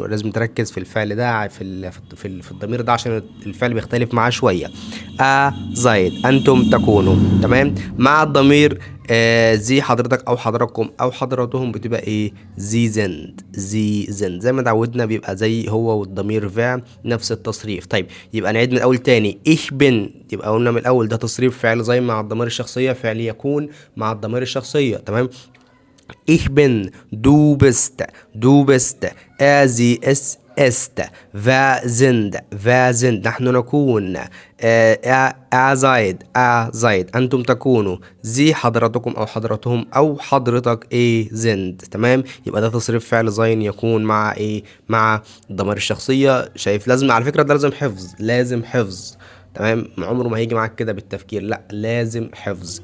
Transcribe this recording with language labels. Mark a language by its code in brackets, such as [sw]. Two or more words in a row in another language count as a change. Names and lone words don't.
[ar] لازم تركز في الفعل ده، في الضمير ده، عشان الفعل بيختلف معاه شويه. زايد انتم تكونوا. تمام. مع الضمير زي حضرتك او حضراتكم او حضراتهم بتبقى ايه؟ [de] Sie sind. Sie sind [ar] زي ما اتعودنا بيبقى زي هو، والضمير فا نفس التصريف. طيب، يبقى نعيد من الاول تاني. [de] ich bin، [ar] يبقى قلنا من الاول ده تصريف فعل زي مع الضمير الشخصيه، فعل يكون مع الضمير الشخصيه. تمام. [de] Ich bin, du bist, du bist, sie ist, wir sind [ar] نحن نكون. [de] seid, seid [ar] أنتم تكونوا. زي حضرتكم أو حضرتهم أو حضرتك إيه؟ [de] sind. تمام. [ar] يبقى ده تصريف فعل زين يكون مع إيه؟ مع الضمائر الشخصية. شايف؟ لازم على فكرة ده لازم حفظ، لازم حفظ. تمام، عمره ما هيجي معاك كده بالتفكير، لا، لازم حفظ.